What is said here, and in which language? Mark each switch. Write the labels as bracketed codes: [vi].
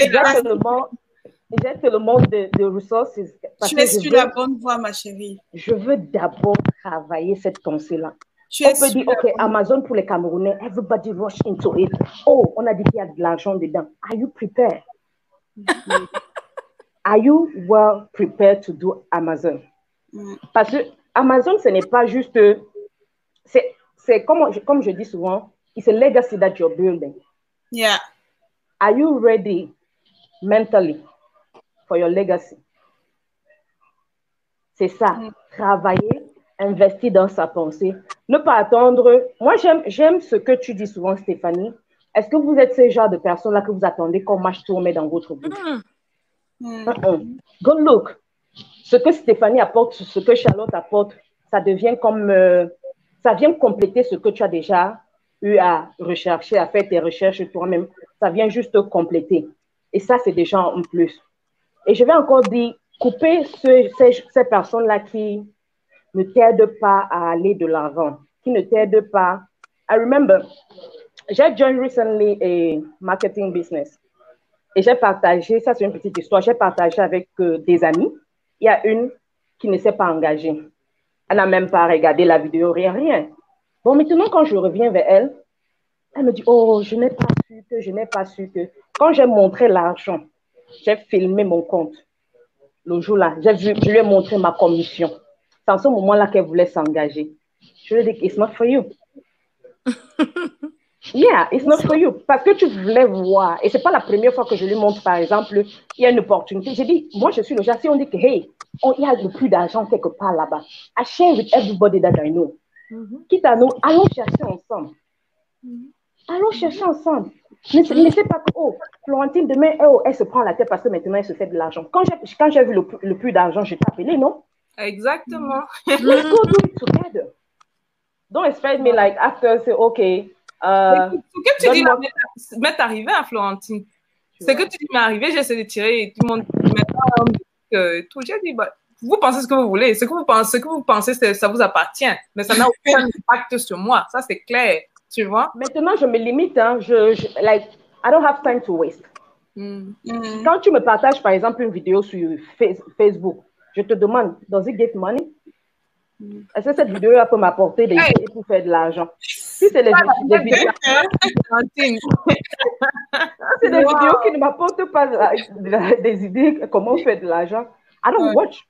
[fr] j'ai tellement de ressources. Tu es sur la bonne voie, ma chérie. Je veux d'abord travailler cette pensée-là. On peut dire, OK, Amazon pour les Camerounais, [en] everybody rush into it. [fr] Oh, on a dit qu'il y a de l'argent dedans. [en] Are you prepared? Are you well prepared to do Amazon? [fr] Parce que Amazon, ce n'est pas juste... C'est comme je dis souvent, [en] it's a legacy that you're building. Yeah. Are you ready mentally for your legacy? [fr] C'est ça. Travailler, investir dans sa pensée. Ne pas attendre. Moi, j'aime ce que tu dis souvent, Stéphanie. Est-ce que vous êtes ce genre de personne-là que vous attendez qu'on marche tourner dans votre bouche? [en] Go look. [fr] Ce que Stéphanie apporte, ce que Charlotte apporte, ça devient comme... ça vient compléter ce que tu as déjà eu à rechercher, à faire tes recherches toi-même. Ça vient juste compléter. Et ça, c'est déjà un plus. Et je vais encore dire, couper ces personnes-là qui ne t'aident pas à aller de l'avant, qui ne t'aident pas. [en] I remember, [fr] j'ai [en] joined recently a marketing business. [fr] Et j'ai partagé, ça c'est une petite histoire, j'ai partagé avec des amis. Il y a une qui ne s'est pas engagée. Elle n'a même pas regardé la vidéo, rien. Bon, maintenant, quand je reviens vers elle, elle me dit, oh, je n'ai pas su que. Quand j'ai montré l'argent, j'ai filmé mon compte. Le jour-là, je lui ai montré ma commission. C'est en ce moment-là qu'elle voulait s'engager. Je lui ai dit, [en] it's not for you. Yeah, it's not for you. [fr] Parce que tu voulais voir. Et ce n'est pas la première fois que je lui montre, par exemple, il y a une opportunité. J'ai dit, moi, je suis le genre, si on dit que, hey, il y a le plus d'argent quelque part là-bas, [en] I share with everybody that I know. [fr] Quitte à nous, allons chercher ensemble. Allons chercher ensemble. Ne laissez pas que, oh, Florentine, demain, elle se prend la tête parce que maintenant, elle se fait de l'argent. Quand j'ai vu le plus d'argent, je t'ai appelé, non? Exactement. [en] Let's go do it together. Don't expect me like, after, say, okay. [fr] Ce que tu dis là m'est arrivé à Florentine. Ce que tu dis m'est arrivé, j'essaie de tirer et tout le monde maintenant tout. J'ai dit, bah, vous pensez ce que vous voulez. Ce que vous pensez, ça vous appartient. Mais ça n'a aucun impact sur moi. Ça, c'est clair. Tu vois? Maintenant, je me limite. [en] Hein, like, I don't have time to waste. [fr] Quand tu me partages, par exemple, une vidéo sur Facebook, je te demande, [en] does it get money? [fr] Est-ce que cette vidéo peut m'apporter des idées pour faire de l'argent? Si c'est des vidéos, c'est des vidéos qui ne m'apportent pas des idées comment faire de l'argent, [en] I don't watch.